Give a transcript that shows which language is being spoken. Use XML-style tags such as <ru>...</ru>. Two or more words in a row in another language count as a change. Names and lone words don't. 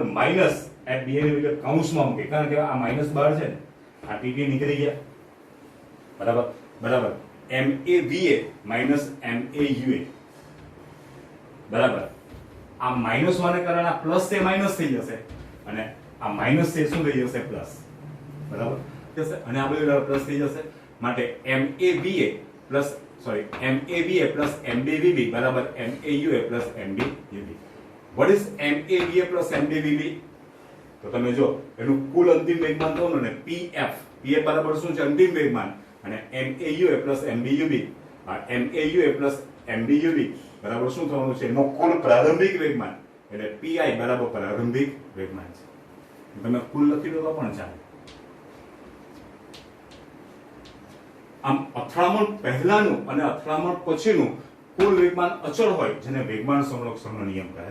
<gu>માઈનસ fba ની વિગત કૌંસમાં મૂકી કારણ કે આ માઈનસ બહાર છે ને, આ tt નીકળી ગયા, બરાબર. બરાબર ma va minus ma uva, બરાબર. આ માઈનસ હોવાને કારણે આ પ્લસ છે માઈનસ થઈ જશે અને આ માઈનસ છે શું થઈ જશે? પ્લસ, બરાબર. અને આ બધું પ્લસ થઈ જશે માટે ma va plus mb vb બરાબર ma ua plus mb uv.</gu> <en>what is ma va plus mb vb?</en> <gu>તો તમે જો એનું કુલ અંતિમ વેગમાન થવાનું ને pf બરાબર શું છે? અંતિમ વેગમાન અને ma ua plus mb uv ma ua plus mb uv બરાબર શું થવાનું છે? એનો કુલ પ્રારંભિક વેગમાન એટલે pi બરાબર પ્રારંભિક વેગમાન છે. તમે કુલ લખી દો તો પણ ચાલે. આમ અથડામણ પહેલાનું અને અથડામણ પછીનું કુલ વેગમાન અચળ હોય જેને વેગમાન સંરક્ષણનો નિયમ કહે છે.</gu>